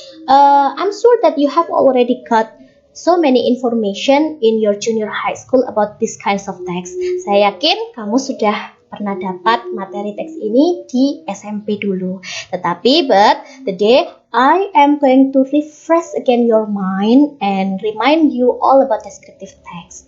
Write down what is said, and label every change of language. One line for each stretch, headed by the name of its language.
English: I'm sure that you have already got so many information in your junior high school about this kinds of text.
Indonesian: Saya yakin kamu sudah pernah dapat materi teks ini di SMP dulu.
English: Tetapi, but today I am going to refresh again your mind and remind you all about descriptive text.